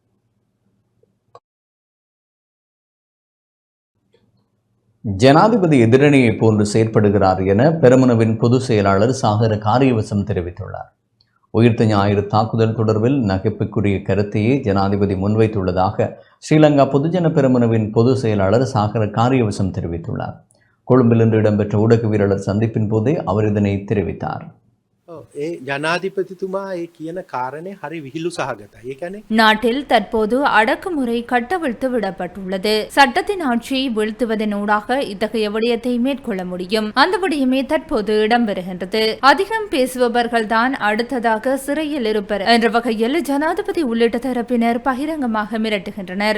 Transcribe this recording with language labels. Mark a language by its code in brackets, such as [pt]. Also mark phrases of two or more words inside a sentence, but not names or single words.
[ta] ஜனாதிபதி எதிரணியை போன்று செயற்படுகிறார் என பெரமுனவின் பொதுச் செயலாளர் சாகர காரியவசம் தெரிவித்துள்ளார். உயிர்த்த ஞாயிறு தாக்குதல் தொடர்பில் நகைப்புக்குரிய கருத்தையே ஜனாதிபதி முன்வைத்துள்ளதாக ஸ்ரீலங்கா பொதுஜன பெரமுனவின் பொதுச் செயலாளர் சாகர காரியவசம் தெரிவித்துள்ளார். கொழும்பில் இன்று இடம்பெற்ற ஊடகவியலாளர் சந்திப்பின் போதே அவர் இதனை தெரிவித்தார். [si] ඒ ජනාධිපතිතුමා ඒ කියන කාරණේ හරි විහිළු සහගතයි. ඒ කියන්නේ [ta] நாட்டில் தற்போது அடக்குமுறை கட்டவிழ்த்து விடப்பட்டுள்ளது. சட்டத்தின் ஆட்சியை வீழ்த்துவதனூடாக இத்தகைய விடயத்தை மேற்கொள்ள முடியும். அந்த விடயமே தற்போது இடம்பெறுகின்றது. அதிகம் பேசுபவர்கள் தான் அடுத்ததாக சிறையில் இருப்பர் என்ற வகையில் ஜனாதிபதி உள்ளிட்ட தரப்பினர் பகிரங்கமாக மிரட்டுகின்றனர்.